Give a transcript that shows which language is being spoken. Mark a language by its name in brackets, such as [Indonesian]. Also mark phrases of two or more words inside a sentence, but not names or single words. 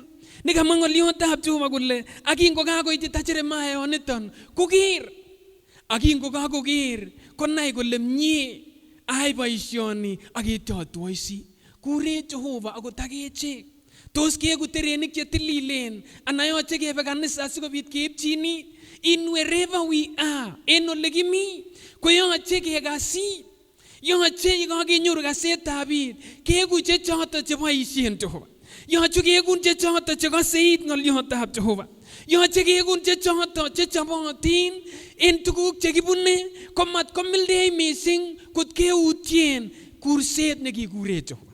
[Kalenjin] Nikamwa ng'oliotab Jehova kole akingokakoitita Jeremiah yoniton koker. Akingokakoker konai kole mie ayai boisioni ak ityo atwoisi. Kure Jehova akot akechek. Tos keeku terenik chetililen anan yoche kebe kanisa asikobit keipchini [English] in wherever we are [Kalenjin] en ole kimi koyoche kekasit. Yoche yekakenyoru kasetab biik keeku chechoto cheboisien Jehova. Yoche kekun chechoto chekoseit ng'oliotab Jehova. Yoche kekun chechoto chechobotin en tuguk chekibune komat komildei mising kot keutien kurset nekikure Jehova.